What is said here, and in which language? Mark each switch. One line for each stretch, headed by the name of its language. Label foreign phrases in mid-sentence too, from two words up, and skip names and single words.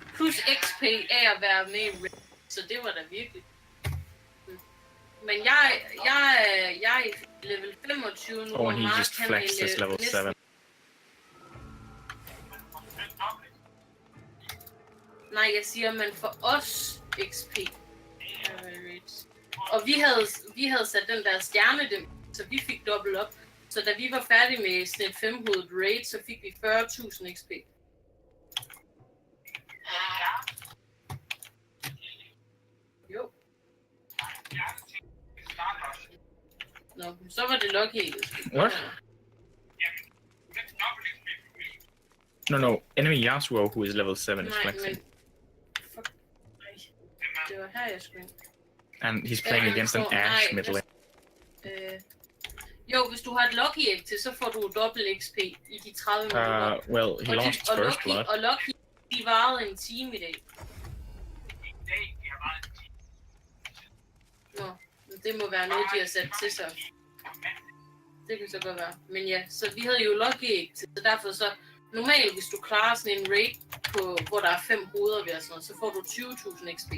Danish: plus XP af at være med i Raid, så det var da virkelig. Men jeg er i level 25 nu,
English: og Mark just flexed his level 7.
Danish: Nej, jeg siger, man for os XP. Og vi havde sat den der stjerne, så vi fik dobbelt op. Så da vi var færdige med sådan et 5-hovedet raid, så fik vi 40.000 XP. Jo. Nå, så var det Lucky.
English: What? No, enemy Yasuo, who is level 7, is flexing. Fuck.
Danish: Det var her, jeg skulle ind.
English: And he's playing against an Ashe mid lane.
Danish: Jo, hvis du har et Lucky Egg til, så får du dobbelt XP i de 30 minutter.
English: Well, he lost first blood.
Danish: Og Lucky, de varede en time i dag. Nå, det må være noget, de har sat til sig. Det kan så godt være. Men ja, så vi havde jo Lucky Egg til, så derfor så... Normalt, hvis du klarer sådan en raid, hvor der er 5 hoveder ved og sådan noget, så får du 20.000 XP.